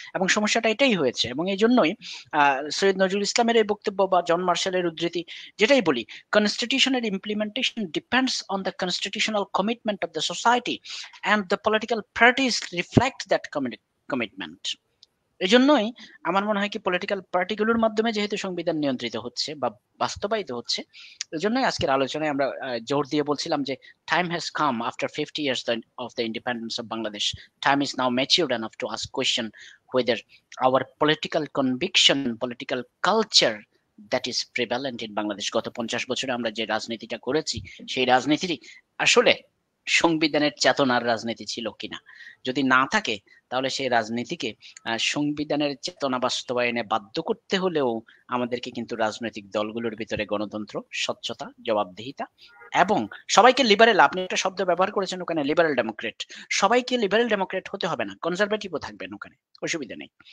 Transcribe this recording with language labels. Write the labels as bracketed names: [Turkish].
[Bangla] এবং সমস্যাটা এটাই হয়েছে, এবং এই জন্যই সৈয়দ নজরুল ইসলামের এই বক্তব্য বা জন মার্শালের উদ্ধৃতি যেটাই বলি, [English] কনস্টিটিউশনের implementation depends on the constitutional commitment of the society and the political parties reflect that commitment. [Bangla] এই জন্যই আমার মনে হয় কি পলিটিক্যাল পার্টিগুলোর মাধ্যমে যেহেতু সংবিধান নিয়ন্ত্রিত হচ্ছে বা বাস্তবায়িত হচ্ছে, এই জন্যই আজকের আলোচনায় আমরা জোর দিয়ে বলছিলাম যে [English] time has come after 50 years of the independence of Bangladesh. Time is now matured enough to ask question whether our political conviction, political culture that is prevalent in Bangladesh, [Bangla] গত 50 বছরে আমরা যে রাজনীতিটা করেছি সেই রাজনীতি আসলে সংবিধানের চেতনার রাজনীতি ছিল কিনা। যদি না থাকে তাহলে সেই রাজনীতিকে সংবিধানের চেতনা বাস্তবায়নে বাধ্য করতে হলেও আমাদেরকে কিন্তু রাজনৈতিক দলগুলোর ভিতরে গণতন্ত্র, স্বচ্ছতা, জবাবদিহিতা এবং সবাইকে লিবারেল, আপনি একটা শব্দ ব্যবহার করেছেন ওখানে, লিবারেল ডেমোক্রেট, সবাইকে লিবারেল ডেমোক্রেট হতে হবে না, কনজারভেটিভও থাকবেন ওখানে, অসুবিধা নেই।